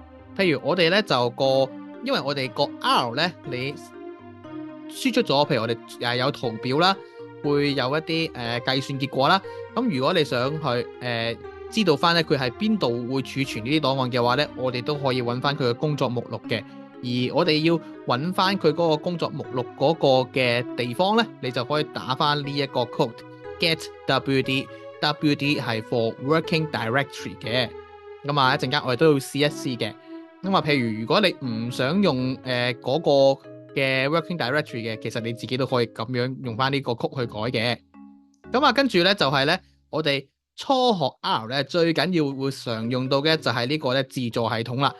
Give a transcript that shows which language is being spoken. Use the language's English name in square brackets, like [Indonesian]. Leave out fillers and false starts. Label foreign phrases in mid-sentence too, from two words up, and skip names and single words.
[Cantonese] 譬如我哋咧就因為我哋個 R 咧你輸出咗，譬如我哋有圖表啦，會有一啲計算結果啦。咁如果你想去知道翻咧佢喺邊度會儲存呢啲檔案嘅話咧，我哋都可以揾翻佢嘅工作目錄嘅。而我哋要揾翻佢嗰個工作目錄嗰個嘅地方咧，你就可以打翻呢一個 [English] code get WD， [Cantonese] WD 係 [English] for working directory [Cantonese] 嘅。咁啊，一陣間我哋都要試一試嘅。咁啊，譬如如果你唔想用嗰個嘅 [English] working directory [Cantonese] 嘅，其實你自己都可以咁樣用翻呢個 code 去改嘅。咁啊，跟住咧就係咧，我哋初學 R 咧最緊要會常用到嘅就係呢個咧自助系統啦。